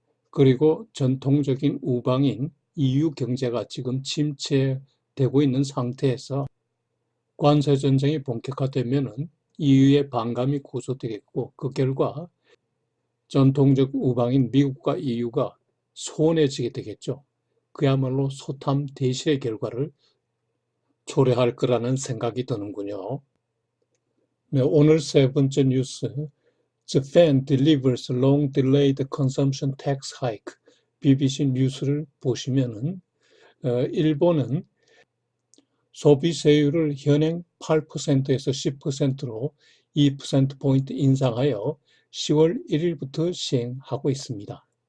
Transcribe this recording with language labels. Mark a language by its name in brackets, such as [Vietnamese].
[Korean] 그리고 전통적인 우방인 EU 경제가 지금 침체되고 있는 상태에서 관세 전쟁이 본격화되면은 EU의 반감이 고조되겠고 그 결과 전통적 우방인 미국과 EU가 소원해지게 되겠죠. 그야말로 소탐 대실의 결과를 초래할 거라는 생각이 드는군요. 네, 오늘 세 번째 뉴스. [English] Japan delivers long delayed consumption tax hike. [Korean] BBC 뉴스를 보시면은 일본은 소비세율을 현행 8%에서 10%로 2%포인트 인상하여 10월 1일부터 시행하고 있습니다.